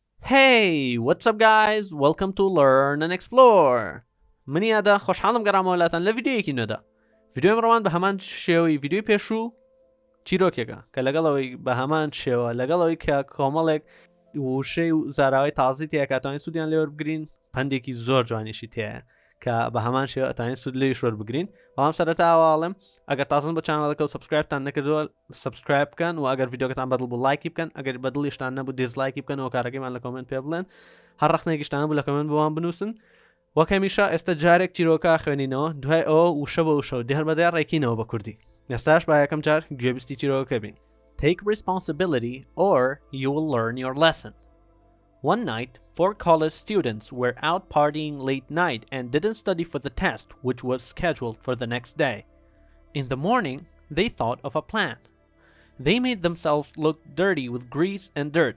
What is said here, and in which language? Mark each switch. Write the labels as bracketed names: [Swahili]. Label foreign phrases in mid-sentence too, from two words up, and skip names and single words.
[English] Hey, what's up guys? Welcome to Learn and Explore. [Kurdish] من یادا خوشحالم گەڕامەوەلاتان لە ڤیدیۆیەکی نوێدا. ڤیدیۆی ئەمڕۆمان بە هەمان شێوەی ڤیدیۆی پێشوو چیرۆکێکە کە لەگەڵەوەی بە هەمان شێوە لەگەڵەوەی کە کۆمەڵێک وشەی و زاراوی تازی تەیە کە ئەتوانین سوودیان لێوەربگرین پندێکی زۆر جوانیشی تەیە کە بە هەمان شێوە ئەتوانین سوود لێیش وەربگرین. بەڵام سەرەتا ئاواڵێم ئەگەر تازن بە چانەڵەکە و سبسکرایبتان نەکردووە سبسکرایب بکەن و ئەگەر ڤیدیۆکەتان بەدڵ بوو لایکی بکەن، ئەگەر بەدڵیشتان نەبوو دیزلایکی بکەن و کارەکەیمان لە کۆمنت پێ بڵێن. هەر ڕەخنێکیشتان بوو لە کۆمنت بۆوان بنووسن. وەک هەمیشە ئێستا جارێک چیرۆکە خوێنینەوە، دوای ئەوە وشە بە وشە و دێربەدەیان ڕێکینەوە بە کوردی. ئێستاش با یەکەم جار گوێبیستی چیرۆکەکە بین. [English] Take responsibility or you will learn your lesson. One night, 4 college students were out partying late night and didn't study for the test, which was scheduled for the next day. In the morning, they thought of a plan. They made themselves look dirty with grease and dirt.